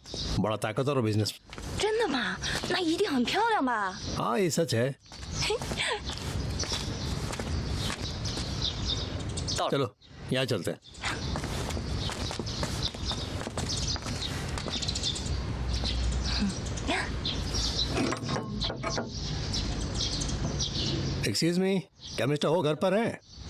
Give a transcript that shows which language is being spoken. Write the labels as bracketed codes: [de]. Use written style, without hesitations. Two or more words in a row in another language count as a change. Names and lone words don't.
[hi] बड़ा ताकतवर और बिजनेस। [zh] 真的吗？那一定很漂亮吧？ [hi] हाँ ये सच है। चलो यहाँ चलते हैं। [en] excuse me, [hi] क्या मिस्टर हो घर पर हैं?